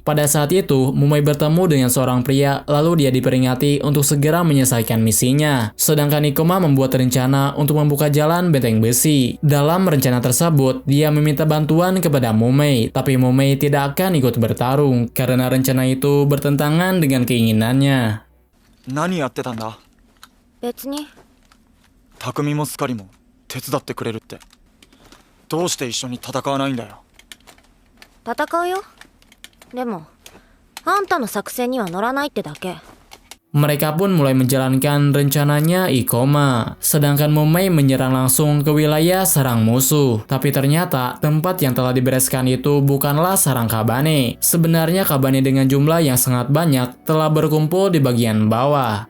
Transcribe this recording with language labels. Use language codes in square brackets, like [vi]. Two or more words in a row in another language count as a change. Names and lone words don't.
[id] Pada saat itu, Mumei bertemu dengan seorang pria, lalu dia diperingati untuk segera menyelesaikan misinya. Sedangkan Ikoma membuat rencana untuk membuka jalan benteng besi. Dalam rencana tersebut, dia meminta bantuan kepada Mumei, tapi Mumei tidak akan ikut bertarung karena rencana itu bertentangan dengan keinginannya. [ja] 何やってたんだ？別に。匠もスカリも手伝ってくれるって。どうして一緒に戦わないんだよ。戦うよ。でもあんたの作戦には乗らないってだけ。 [id] Mereka pun mulai menjalankan rencananya Ikoma. Sedangkan Mumei menyerang langsung ke wilayah sarang musuh. Tapi ternyata tempat yang telah dibereskan itu bukanlah sarang Kabane. Sebenarnya Kabane dengan jumlah yang sangat banyak telah berkumpul di bagian bawah.